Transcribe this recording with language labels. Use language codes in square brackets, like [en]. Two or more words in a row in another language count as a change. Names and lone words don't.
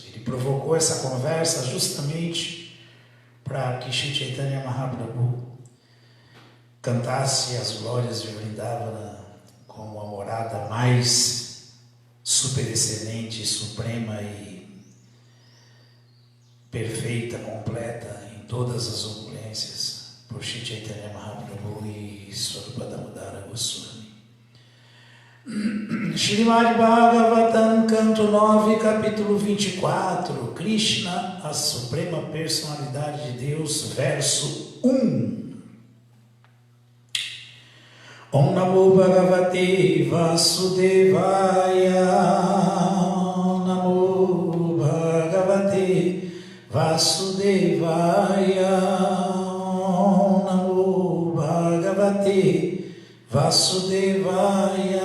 [pt] Ele provocou essa conversa justamente para que Shri Chaitanya Mahaprabhu cantasse as glórias de Vrindavana como a morada mais super excelente, suprema e perfeita, completa em todas as opulências por Shri Chaitanya Mahaprabhu e Swarupa Damodara Goswami. Srimad Bhagavatam, canto 9, capítulo 24, Krishna, a suprema personalidade de Deus, verso 1. [sa] Om Namo Bhagavate Vasudevaya. Om Namo Bhagavate Vasudevaya. Om Namo Bhagavate Vasudevaya.